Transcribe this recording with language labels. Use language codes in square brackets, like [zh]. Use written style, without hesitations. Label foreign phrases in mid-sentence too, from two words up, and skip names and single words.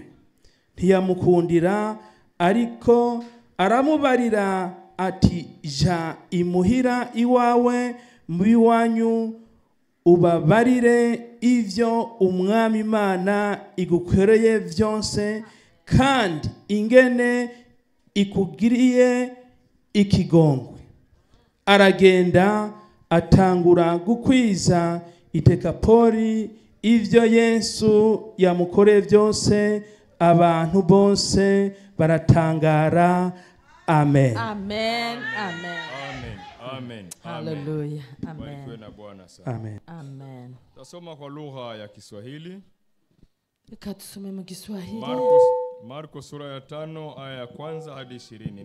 [rn] Ntiyamukundira, ariko aramubarira ati, ja imuhira iwawe mu biwanyu ubabarire ivyo umwami Imana igukoreye vyose, kandi ingene ikugiriye ikigongwe. Aragenda atangura gukwiza i Dekapoli ivyo Yesu yamukoreye byose, abantu bose baratangara. Amen. Amen. Amen. Amen. Amen. Hallelujah. Amen. [sw] Barikiwe na Bwana sana. Amen. Amen. Tasoma kwa lugha ya Kiswahili. [rn] Reka tusome mu Kiswahili. [sw] Marko sura ya 5 aya ya 1 hadi 20.